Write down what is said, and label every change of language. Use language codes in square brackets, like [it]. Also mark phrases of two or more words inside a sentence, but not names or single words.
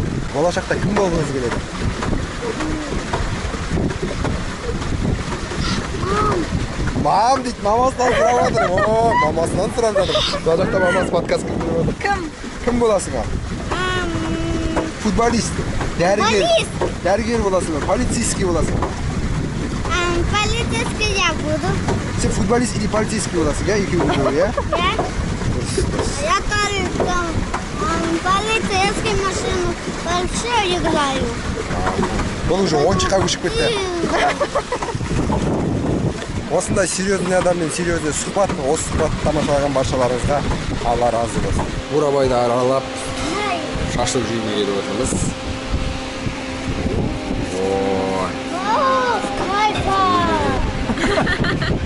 [kk] Болашақта кім болғыңыз келеді? Мам дейді, мамасынан сұрап жатыр. Мамасынан сұрап жатыр. Болашақта мамасы подкаст көріп отыр. Кім боласың ал? Футболист, дәрігер боласың ба? Полицейский боласың ба? [ru] Полицейский я буду. [kk] Сен футболист или полицейский боласың, екеуі болу, иә? [ru] Я тоже там полицейский машину большую играю. [kk] Бұл уже ойыншыққа көшіп кетті. Осындай серьезный адаммен серьезный сұхбат, осы сұхбатты тамашалаған баршаларыңызға Алла разы болсын. Бурабайды аралап, шашлық жеуге келіп отырмыз. Скайфа!